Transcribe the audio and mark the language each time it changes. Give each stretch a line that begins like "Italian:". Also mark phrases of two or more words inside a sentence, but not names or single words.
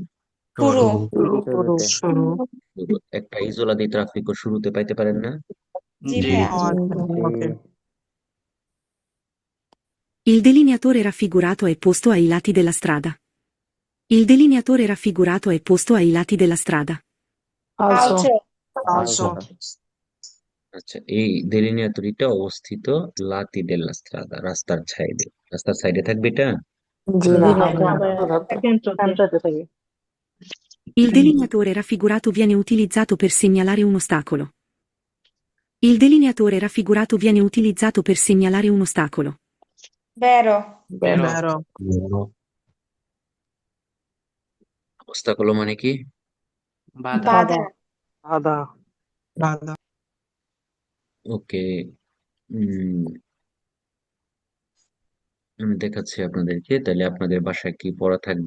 Bangla: শুরু শুরু একটা
Italian: isola di traffico
Bangla: শুরুতে পাইতে পারেন না? জি জি ভাইয়া
Italian: Il delineatore raffigurato è posto ai lati della strada. Il delineatore raffigurato è posto ai lati della strada. ফালসো ফালসো
Bangla: আচ্ছা, এই দেলিনিয়াতরিটা অবস্থিত
Italian: lati della strada,
Bangla: রাস্তার সাইডে। রাস্তার সাইডে থাকবে এটা? জি না
Italian: Il delineatore raffigurato viene utilizzato per segnalare un ostacolo. Il delineatore raffigurato viene utilizzato per segnalare un ostacolo. বেরো বেরো
Bangla: অবস্থাকলো মানে কি? বাধা বাধা বাধা ওকে, আমি দেখাচ্ছি আপনাদেরকে, তাহলে আপনাদের বাসায় কি পড়া থাকবে।